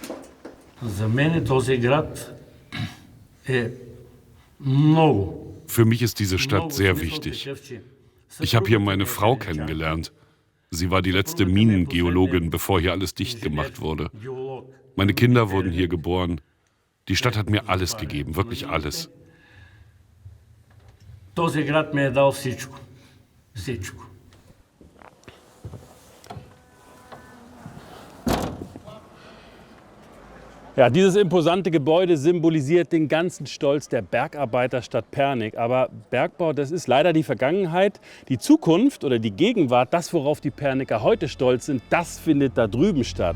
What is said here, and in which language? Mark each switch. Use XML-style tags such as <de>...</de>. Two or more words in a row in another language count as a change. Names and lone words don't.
<de>Für mich ist diese Stadt sehr wichtig. Ich habe hier meine Frau kennengelernt. Sie war die letzte Minengeologin, bevor hier alles dicht gemacht wurde. Meine Kinder wurden hier geboren. Die Stadt hat mir alles gegeben, wirklich alles.</de> <bg>Този град ми е дал всичко. Всичко.</bg> <de>Ja, dieses imposante Gebäude symbolisiert den ganzen Stolz der Bergarbeiterstadt Pernik. Aber Bergbau, das ist leider die Vergangenheit. Die Zukunft oder die Gegenwart, das, worauf die Perniker heute stolz sind, das findet da drüben statt.</de>